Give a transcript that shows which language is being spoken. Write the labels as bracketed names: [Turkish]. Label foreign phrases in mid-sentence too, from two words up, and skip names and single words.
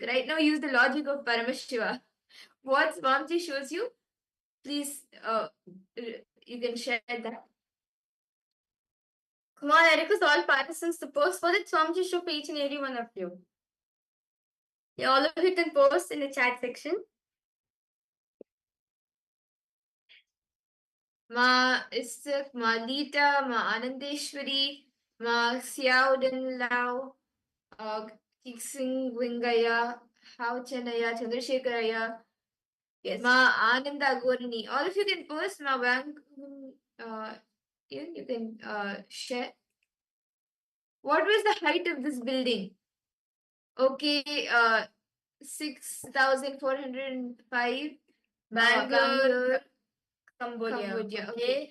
[English] Right now, use the logic of Paramashiva. What Swamiji shows you, please, you can share that. Come on, I request all participants to post for the Swamiji show for each and every one of you. Yeah, all of you can post in the chat section. Ma Isaac, Ma Lita, Ma Anandeshwari, Ma Xiaodan Lao, Kiksing Wingaya, How Chanaya, Chandrasekharaya, yes. Ma Ananda Gorini. All of you can post. Ma Wang, you can share. What was the height of this building? Okay, 6,405. Bangalore, Cambodia. Okay.